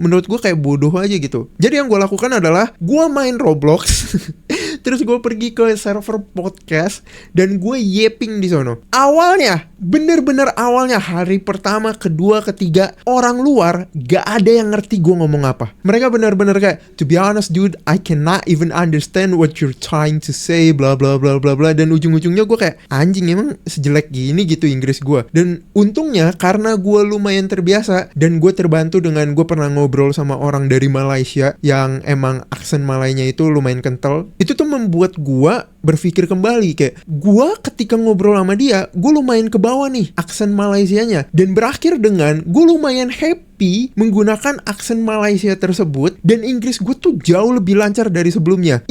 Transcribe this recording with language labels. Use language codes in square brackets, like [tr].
[id] Menurut gue kayak bodoh aja gitu. Jadi yang gue lakukan adalah, gue main Roblox, terus gue pergi ke server podcast dan gue yeping di sono. Awalnya, bener-bener awalnya, hari pertama, kedua, ketiga, orang luar gak ada yang ngerti gue ngomong apa. Mereka bener-bener kayak, [en] to be honest dude, I cannot even understand what you're trying to say, bla bla bla bla bla. [id] Dan ujung-ujungnya gue kayak, anjing emang sejelek gini gitu Inggris gue. Dan untungnya karena gue lumayan terbiasa dan gue terbantu dengan gue pernah ngobrol sama orang dari Malaysia yang emang aksen Malaynya itu lumayan kental. Itu tuh membuat gue berpikir kembali kayak, gue ketika ngobrol sama dia, gue lumayan ke bawah nih aksen Malaysianya, dan berakhir dengan gue lumayan happy menggunakan aksen Malaysia tersebut, dan Inggris gue tuh jauh lebih lancar dari sebelumnya.